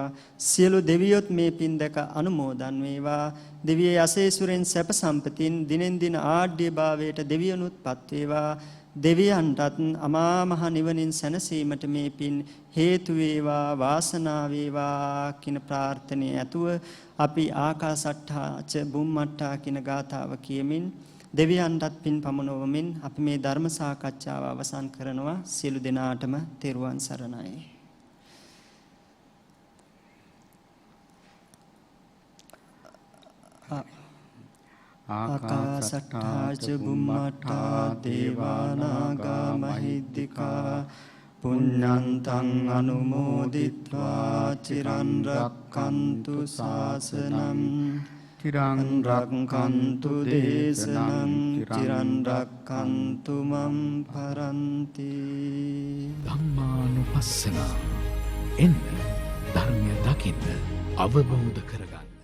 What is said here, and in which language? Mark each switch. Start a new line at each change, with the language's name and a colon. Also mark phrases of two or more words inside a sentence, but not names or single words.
Sinhala: සියලු දෙවියොත් මේ පින් දෙක අනුමෝදන් වේවා. දෙවියන් අසේසුරෙන් සැප සම්පතින් දිනෙන් දින ආඩ්‍ය භාවයට දෙවියනුත්පත් වේවා. දෙවියන්ටත් අමා මහ නිවනින් සැනසීමට මේ පින් හේතු වේවා වාසනාව වේවා කියන ප්‍රාර්ථනාව ඇතුව අපි
Pali: ආකාසට්ඨා ච බුම්මට්ඨා
Sinhala: කියන ගාථාව කියමින් දෙවියන්ටත් පින් පමුණුවමින් අපි මේ ධර්ම සාකච්ඡාව අවසන් කරනවා. සියලු දෙනාටම තෙරුවන් සරණයි.
Pali: ආකාසට්ඨා ච බුම්මට්ඨා දේවානාගා මහිද්దికා පුඤ්ඤන්තං අනුමෝදිත්වා චිරන් රක්ඛන්තු ශාසනං චිරන් රක්ඛන්තු දේශනං චිරන් රක්ඛන්තු මම් පරන්ති.
Sinhala: ධම්මානුපස්සන එන්න ධර්මය දකින්න අවබෝධ කරගන්න.